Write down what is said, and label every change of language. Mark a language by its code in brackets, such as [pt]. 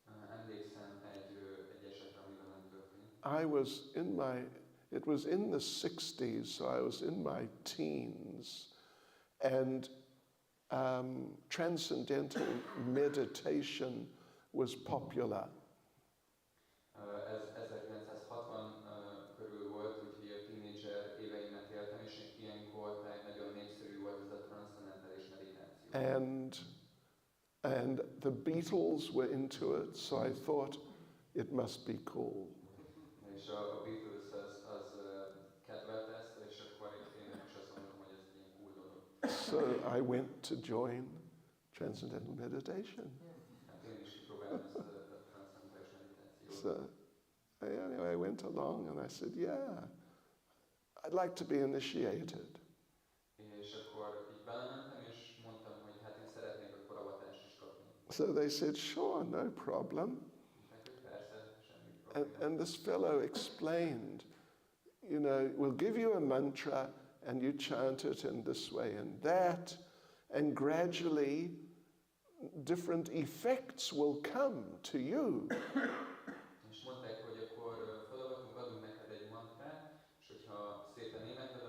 [hu] Emlékszem egy esetre, amivel nem történt. [en] It was in the 60s, so I was in my teens, and transcendental meditation was popular. [hu] Ez 1960 körül volt, úgyhogy a tínédzser éveimet éltem, és ilyenkor nagyon népszerű volt ez a transzcendentális meditáció. [en] And the Beatles were into it, so I thought it must be cool. [hu] És a Beatles az kedvelte ezt, és akkor én is azt mondtam, hogy ez egy ilyen cool dolog. [en] So I went to join transcendental meditation. [hu] Hát én is kipróbáltam ezt a transzcendentális meditációt. [en] So anyway, I went along and I said, yeah, I'd like to be initiated. [hu] És akkor így belementem, és mondtam, hogy hát én szeretnék akkor avatást is kapni. [en] So they said, sure, no problem. [hu] Persze, semmi probléma. [en] And this fellow explained, we'll give you a mantra and you chant it in this way and that, and gradually different effects will come to you. [hu] És mondták, hogy akkor feladatunk, adunk neked egy mantrát, és hogyha szépen énekeled,